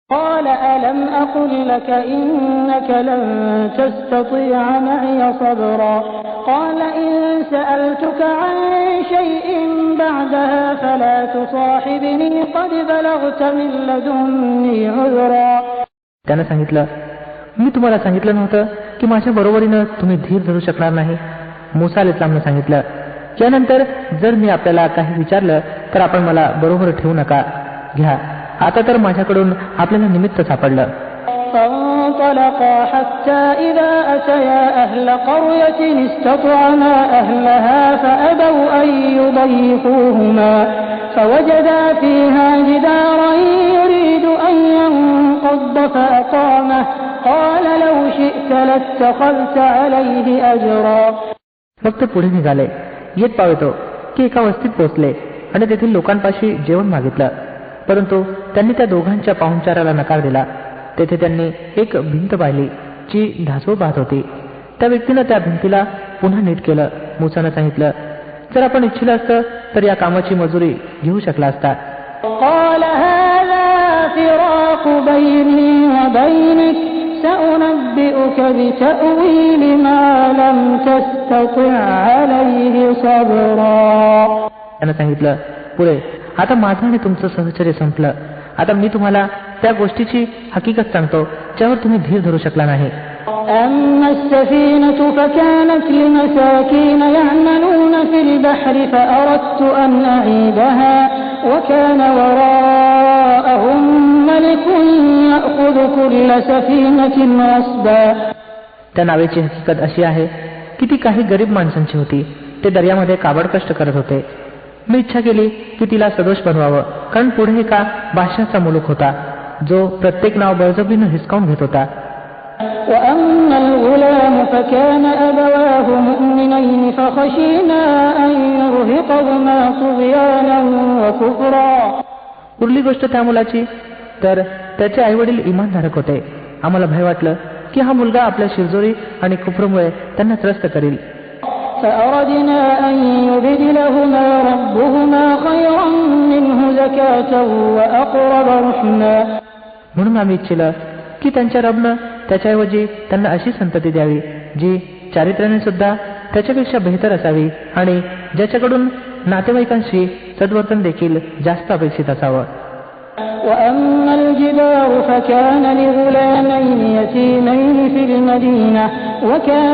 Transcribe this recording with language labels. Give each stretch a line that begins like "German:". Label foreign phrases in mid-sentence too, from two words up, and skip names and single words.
Arabic: قال ألم أقل لك إنك لن تستطيع معي صبرا قال إن سألتك عن شيء بعدها فلا تصاحبني قد بلغت من لدني عذرا.
Marathi: त्यानं सांगितलं, मी तुम्हाला सांगितलं नव्हतं की माझ्या बरोबरीनं तुम्ही धीर धरू शकणार नाही. मूसा अलैहिस्सलामनं सांगितलं, यानंतर जर मी आपल्याला काही विचारलं तर आपण मला बरोबर ठेवू नका. घ्या, आता तर माझ्याकडून आपल्याला निमित्त सापडलं.
Arabic: فانطلقا حتى إذا أتيا أهل قرية استطعما أهلها فأبوا أن يضيفوهما فوجدا فيها جدارا يريد أن ينقض فأقامه قال لو شئت لاتخذت عليه أجرا.
Marathi: फक्त पुढे निघाले. येत पावतो की एका वस्तीत पोहोचले आणि तेथील लोकांपाशी जेवण मागितलं, परंतु त्यांनी त्या दोघांच्या पाहुणचाराला नकार दिला. तेथे त्यांनी एक भिंत पाहिली जी ढासळून पाहत होती. त्या व्यक्तीनं त्या भिंतीला पुन्हा नीट केलं. मूसानं सांगितलं, जर आपण इच्छिलं असतं तर या कामाची मजुरी घेऊ शकला असता.
Arabic: قال هذا فراق بيني وبينك سأنبئك بتأويل ما لم تستطع عليه صبرا.
Marathi: त्यानं सांगितलं, पुढे आता माझं आणि तुमचं सहचर्य संपलं. आता मी तुम्हाला त्या गोष्टीची हकीकत सांगतो ज्यावर तुम्ही धीर धरू शकला नाही.
Arabic: أما السفينة فكانت لمساكين يعملون في البحر فأردت أن أعيبها وكان وراءهم ملك يأخذ كل سفينة غصبا.
Marathi: त्या नावेची हकीकत अशी आहे की ती काही गरीब माणसांची होती. ते दर्यामध्ये काबड कष्ट करत होते. मी इच्छा केली की तिला सदोष बनवावं, कारण पुढे एका बादशाहचा मुलूक होता जो प्रत्येक नाव बळजबरीनं हिसकावून घेत होता.
Arabic: وأما الغلام فكان أبواه مؤمنين فخشينا أن يرهقهما طغيانا وكفرا.
Marathi: उरली गोष्ट त्या मुलाची, तर त्याचे आईवडील इमानधारक होते. आम्हाला भय वाटलं की हा मुलगा आपल्या शिरजोरी आणि कुफरमुळे त्यांना त्रस्त करील.
Arabic: فأردنا أن يبدلهما ربهما خيرا منه زكاة وأقرب رحما.
Marathi: म्हणून आम्ही इच्छिलं की त्यांच्या रबनं त्याच्याऐवजी त्यांना अशी संतती द्यावी जी चारित्र्याने सुद्धा त्याच्यापेक्षा बेहतर असावी आणि ज्याच्याकडून नातेवाईकांशी सद्वर्तन देखील जास्त अपेक्षित असावं.
Arabic: وأما الجدار فكان لغلامين يتيمين في المدينة وكان